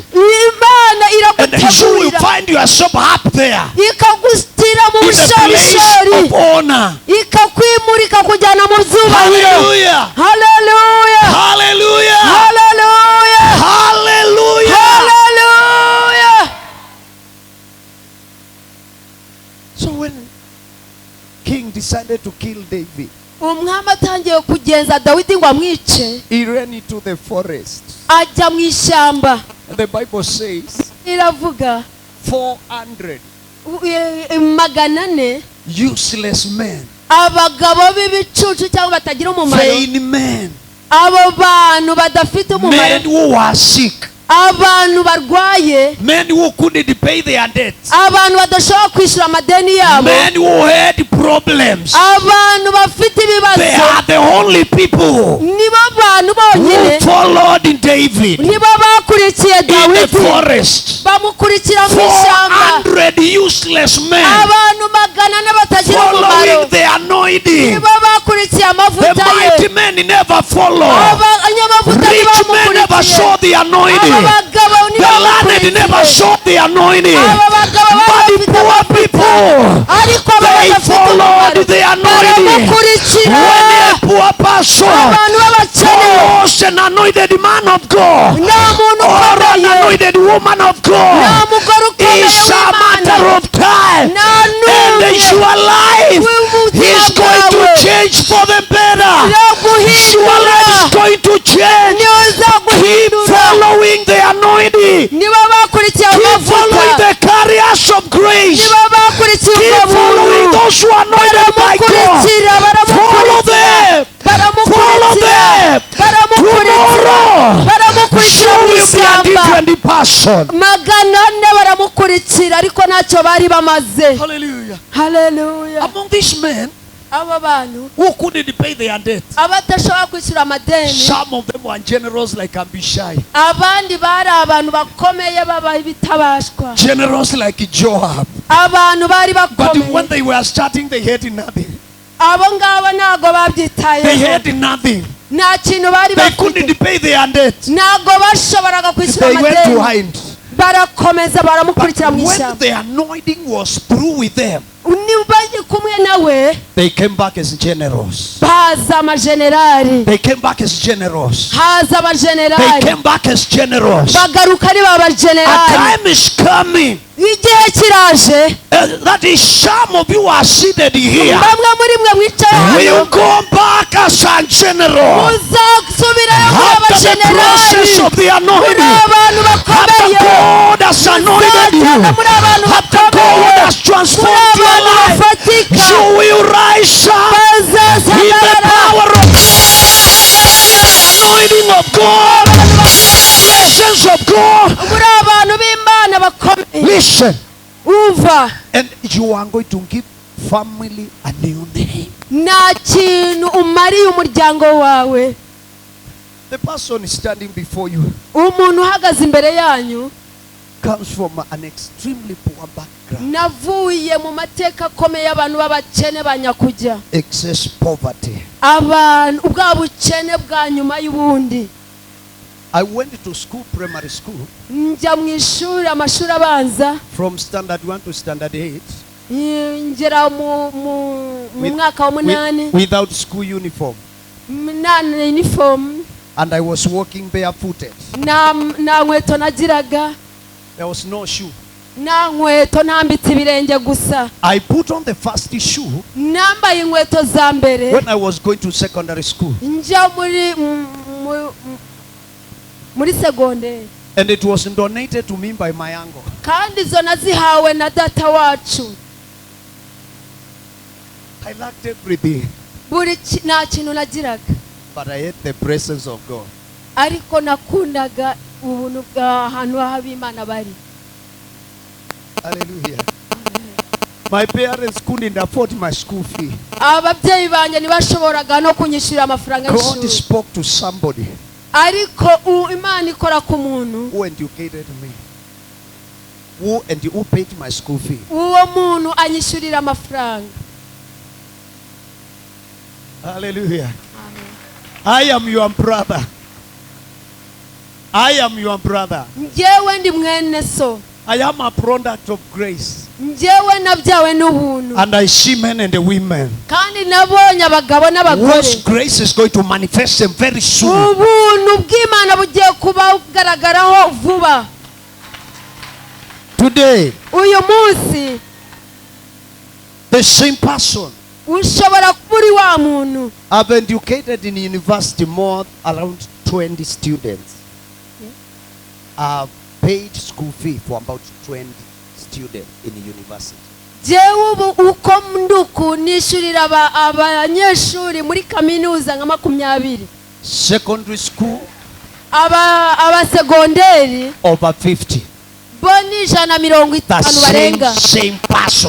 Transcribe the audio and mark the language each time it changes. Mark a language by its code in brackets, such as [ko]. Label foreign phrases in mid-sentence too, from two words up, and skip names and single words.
[rw] Imana [en] And you will [rw] iragutegurira [en] find yourself up there [rw] ikagushyira mu [en] in the place [rw] bushorishori, [en] of honor. [rw] ikakwimura ikakujyana mu byubahiro. [en] Hallelujah. Hallelujah. Hallelujah. Hallelujah. Hallelujah. Hallelujah. So when King decided to kill David, [rw] umwami atangiye kugenza Dawidi ngo amwice, [en] he ran into the forest. [rw] ajya mu ishyamba. [en] And the Bible says [rw] iravuga [en] 400 400 useless men, [rw] abagabo b'ibicucu cyangwa batagira umumaro, [en] vain men, [rw] abo bantu badafite umumaro, [en] men who were sick, [rw] abantu barwaye, [en] men who couldn't pay their debts, [rw] abantu badashobora kwishyura amadeni yabo, [en] men who had problems. [rw] abantu bafite [en] They [rw] ibibazo, [en] are the only people [rw] nibo bantu [en] who [rw] bonyine, [en] followed David [rw] nibo bakurikiye [en] in the [rw] Dawidi, [en] forest. [rw] bamukurikira mu ishyamba. [en] 400 useless men [rw] Abantu magana n'abatagira umumaro, [en] following the anointing. [rw] nibo bakurikiye [en] The [rw] amavuta ye. [en] mighty men never follow. [rw] Abanyamavuta [en] Rich men never saw [rw] ntibamukurikiye, [en] the anointing. [rw] abagabo [en] The learned never [rw] ntibamukurikiye, [en] saw the anointing. [rw] abagabo [en] But the [rw] bafite [en] poor [rw] amavuta, [en] people, [rw] ariko abo [en] they [rw] badafite [en] followed [rw] umumaro [en] the anointing. [rw] baramukurikira. [en] When a poor person [rw] Abantu b'abakene, [en] follows an anointed man of God [rw] nta muntu [en] or an [rw] ukomeye, [en] anointed woman of [rw] nta [en] God, [rw] mugore ukomeye [en] it's a matter [rw] w'Imana, [en] of time. [rw] nta [en] And [rw] n'umwe [en] your life [rw] w'ubuzima [en] is going to [rw] bwawe [en] change for the better. [rw] yo [en] Your [rw] guhindura, [en] life is going to change. [rw] niza [en] Keep [rw] guhindura. [en] following the anointing. [rw] Niba bakurikiye [en] Keep following [rw] amavuta, [en] the carriers of grace. [rw] niba bakurikiye [en] Keep [rw] ubwo [en] following [rw] buntu, [en] those who are anointed by God. [rw] baramukurikira, [en] Follow them. Follow them. Tomorrow, [rw] baramukurikira [en] you [rw] mu [en] will be a [rw] ishyamba. [en] different person. [rw] Magana ane baramukurikira, ariko ntacyo bari bamaze. [en] Hallelujah. [rw] Haleluya. [en] Among these men [rw] Aba bantu [en] who couldn't pay their debt, [rw] abadashobora kwishyura amadeni, [en] some of them were generous like Abishai, [rw] abandi bari abantu bakomeye babaye bitabashwa, [en] generous like Joab. [rw] abantu bari [en] But when [rw] bakomeye. [en] they were starting, they had nothing. [rw] Abo ngabo ntago [en] They [rw] babyitayeho, [en] had nothing. [rw] nta kintu bari [en] They [rw] bafite, [en] couldn't pay their debt. [rw] ntago bashoboraga kwishyura [en] They went to [rw] amadeni, [en] hide. [rw] barakomeza [en] But [rw] baramukurikira mu [en] when [rw] ishyamba. [en] the anointing was through with them, [rw] Niba bari kumwe nawe, [en] they came back as generous. [rw] haza amajenerali, [en] They came back as generous. [rw] haza [en] They [rw] amajenerali, [en] came back as generous. [rw] bagaruka ari ba [en] A [rw] bajenerali. [en] time is coming. [rw] Igihe kiraje, [en] That is, some of you are seated here. [rw] bamwe muri mwe mwicaye [en] Will [rw] hano, [en] go back as a general. [rw] muzasubirayo muri [en] After the [rw] abajenerali, [en] process of the [rw] muri [en] anointing. [rw] abantu [en] After [rw] bakomeye, [en] God has anointed you. [rw] muzagenda muri abantu [en] After God [rw] bakomeye, [en] has [rw] muri [en] transformed your [rw] abantu [en] life. [rw] bafatika, [en] You will rise up in the [rw] bazasagarara, [en] power of anointing of God, presence of God. [rw] muri abantu b'Imana bakomeye. [en] Listen, [rw] Umva, [en] and you are going to give family a new name. [rw] nta kintu umariye umuryango wawe. [en] The person standing before you [rw] Umuntu uhagaze imbere yanyu, [en] comes from an extremely poor background. [rw] navuye mu mateka akomeye y'abantu b'abakene ba nyakujya, [en] Excess poverty. [rw] abantu ubwa bukene bwa nyuma y'ubundi. [en] I went to school, primary school, [rw] Njya mu ishuri, amashuri abanza, [en] from standard 1 to standard 8, [rw] ngera mu mwaka wa munani, [en] without school uniform. [rw] nta uniform, [en] And I was walking barefooted. [rw] nta nkweto nagiraga, [en] There was no shoe. [rw] nta nkweto, ntambitse ibirenge gusa. [en] I put on the first shoe [rw] Nambaye inkweto za mbere [en] when I was going to secondary school. [rw] njya muri segonderi, [en] And it was donated to me by my uncle. [rw] kandi izo nazihawe na data wacu. [en] I lacked everything, [rw] Nta kintu nagiraga, [en] but I had the presence of God. [rw] ariko nakundaga ubuntu bw'ahantu h'Imana bari. [en] Hallelujah. My parents couldn't afford my school fee. [rw] Ababyeyi banjye ntibashoboraga no kunyishyurira amafaranga [en] God [rw] y'ishuri, [en] spoke to somebody [rw] ariko Imana ikora ku muntu, [en] who educated me, who paid my school fee. [rw] uwo muntu anyishyurira amafaranga. [en] Hallelujah. I am your brother. I am your brother. [rw] Njyewe ndi mwene so, [en] I am a product of grace. [rw] njyewe nabyawe n'ubuntu, [en] And I see men and women [rw] kandi nabonye abagabo [en] whose [rw] n'abagore. [en] grace is going to manifest them very soon. [rw] Ubuntu bw'Imana bugiye kubagaragaraho vuba. [en] Today, [rw] Uyu munsi [en] the same person [rw] ushobora kuba uri wa muntu. [en] I've educated in university more around 20 students. I've paid school fee for about 20 students in the university. [rw] Jewe ubu uko nduku nishyurira abanyeshuri muri kaminuza nka 20. [en] Secondary school, [rw] abasegonderi [en] over 50. [rw] bo ni 150 barenga. [en] Same person.